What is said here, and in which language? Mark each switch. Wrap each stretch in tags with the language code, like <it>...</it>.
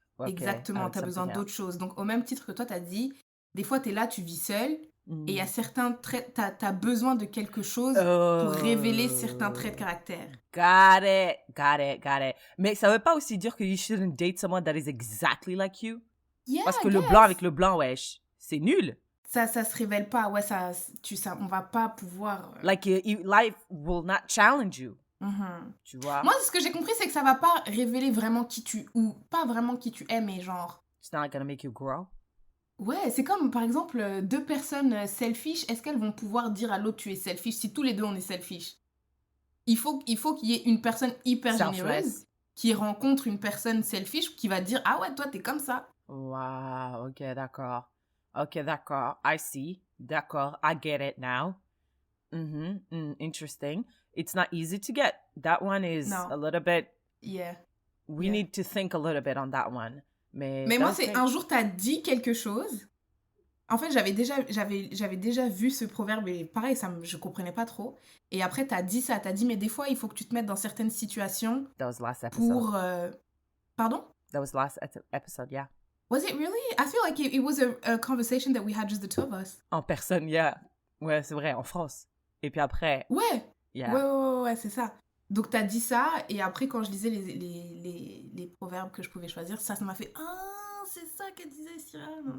<fr>blanc. Okay, exactement, t'as besoin d'autre chose. Donc au même titre que toi, t'as dit, des fois t'es là, tu vis seul, et il y a certains traits, t'as besoin de quelque chose pour révéler certains traits de caractère.</fr> <en>Got it.</en> <fr>Mais ça veut pas aussi dire que</fr> <en>you shouldn't date someone that is exactly like you? Yeah,</en> <fr>parce que le blanc avec le blanc, wesh, c'est nul. Ça se révèle pas, ouais, on va pas pouvoir...</fr> <en>Like, life will not challenge you. Mm-hmm.</en> <fr>Tu vois? Moi, ce que j'ai compris, c'est que ça va pas révéler vraiment qui tu... Ou pas vraiment qui tu es, mais genre...</fr> <en>It's not gonna make you grow.</en> <fr>Ouais, c'est comme, par exemple, 2 personnes selfish, est-ce qu'elles vont pouvoir dire à l'autre tu es selfish si tous les deux on est selfish? Il faut qu'il y ait une personne hyper généreuse qui rencontre une personne selfish qui va dire « Ah ouais, toi, t'es comme ça. »</fr> <en>Wow, ok, d'accord. I see. D'accord, I get it now. Interesting. It's not easy to get. That one is a little bit... Yeah. We need to think a little bit on that one.</en> <fr>Mais moi, c'est un jour, t'as dit quelque chose. En fait, j'avais déjà vu ce proverbe et pareil, je comprenais pas trop. Et après, t'as dit ça. T'as dit, mais des fois, il faut que tu te mettes dans certaines situations</fr> <en>That was last episode.</en> <fr>Pour... Pardon?</fr> <en>That was last episode, yeah. Was it really? I feel like it was a conversation that we had just the two of us.</en> <fr>En personne, yeah. Ouais, c'est vrai, en France. Et puis après... Ouais.</fr> <en>Yeah.</en> <fr>Ouais, c'est ça. Donc, t'as dit ça, et après, quand je lisais les proverbes que je pouvais choisir, ça m'a fait « Ah, c'est ça qu'elle disait, Cyril. »</fr>